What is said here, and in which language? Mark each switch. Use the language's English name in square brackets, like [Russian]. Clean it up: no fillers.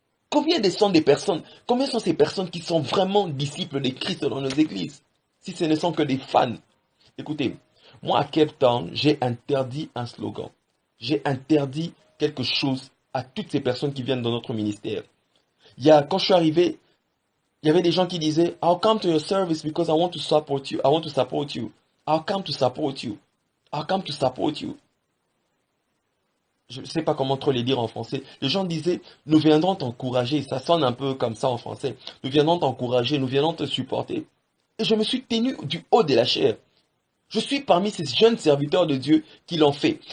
[French] Combien sont ces personnes qui sont vraiment disciples de Christ dans nos églises? Si ce ne sont que des fans. Écoutez, moi à Cape Town, j'ai interdit un slogan. J'ai interdit quelque chose à toutes ces personnes qui viennent dans notre ministère. Quand je suis arrivé, Il y avait des gens qui disaient, [English] I'll come to your service because I want to support you. I want to support you. I'll come to support you. I'll come to support you. [French] Je ne sais pas comment trop les dire en français. Les gens disaient, nous viendrons t'encourager. Ça sonne un peu comme ça en français. Nous viendrons t'encourager, nous viendrons te supporter. Et je me suis tenu du haut de la chair. Je suis parmi ces jeunes serviteurs de Dieu qui l'ont fait.